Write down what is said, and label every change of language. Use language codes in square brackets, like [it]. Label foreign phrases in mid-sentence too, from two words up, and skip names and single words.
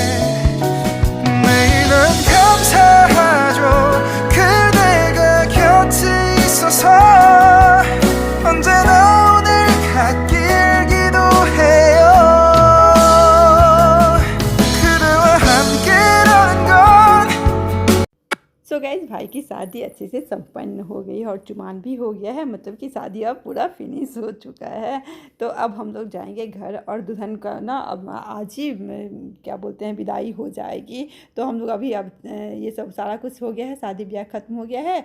[ko] 매일은 감사하죠. 그대가 곁에 있어서 언제나 오늘 갓길 기도해요. 그대와 함께라는 건 [en] so guys [hi] भाई की शादी अच्छे से संपन्न हो गई और चुमान भी हो गया है, मतलब कि शादी अब पूरा फिनिश हो चुका है। तो अब हम लोग जाएंगे घर और दुल्हन का ना अब आज ही क्या बोलते हैं विदाई हो जाएगी। तो हम लोग अभी अब ये सब सारा कुछ हो गया है, शादी ब्याह ख़त्म हो गया है।